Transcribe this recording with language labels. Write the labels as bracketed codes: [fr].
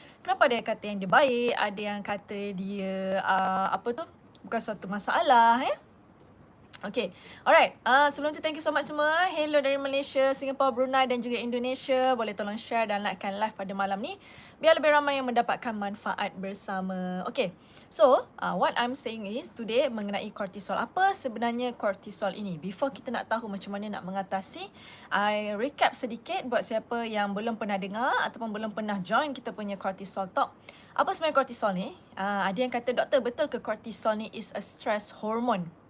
[ms] Kenapa ada yang kata yang dia baik, ada yang kata dia bukan suatu masalah Okay, alright. Sebelum tu [en] thank you so much [ms] semua. Hello dari Malaysia, Singapore, Brunei dan juga Indonesia. Boleh tolong share dan likekan live pada malam ni biar lebih ramai yang mendapatkan manfaat bersama. [en] Okay, so what I'm saying is today [ms] mengenai kortisol. Apa sebenarnya kortisol ini? Before kita nak tahu macam mana nak mengatasi, [en] I recap [ms] sedikit buat siapa yang belum pernah dengar ataupun belum pernah join kita punya kortisol talk. Apa sebenarnya kortisol ni? Ada yang kata, doktor, betul ke kortisol ni [en] is a stress hormone?